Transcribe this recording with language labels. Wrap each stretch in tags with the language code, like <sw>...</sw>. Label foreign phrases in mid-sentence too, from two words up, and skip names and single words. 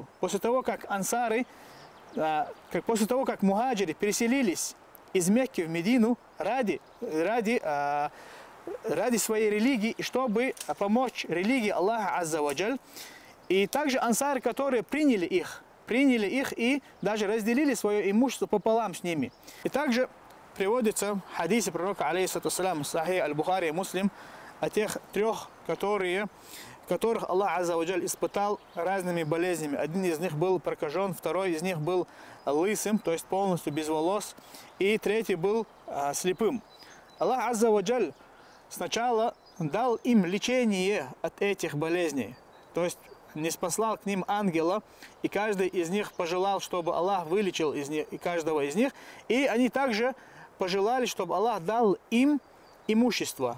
<ru>После того, как после того, как мухаджиры переселились из Мекки в Медину ради своей религии, чтобы помочь религии Аллаха</ru> <ar>عز وجل.</ar> <ru>И также ансары, которые приняли их и даже разделили свое имущество пополам с ними. И также приводится в хадисе пророка,</ru> <ar>عليه الصلاة والسلام,</ar> <ru>Сахих аль-Бухари и Муслим, о тех трех, которых Аллах</ru> <ar>عز وجل</ar> <ru>испытал разными болезнями. Один из них был прокажен, второй из них был лысым, то есть полностью без волос, и третий был слепым. Аллах</ru> <ar>عز وجل</ar> <ru>сначала дал им лечение от этих болезней, то есть не спаслал к ним ангела, и каждый из них пожелал, чтобы Аллах вылечил каждого из них, и они также пожелали, чтобы Аллах дал им имущество.</ru>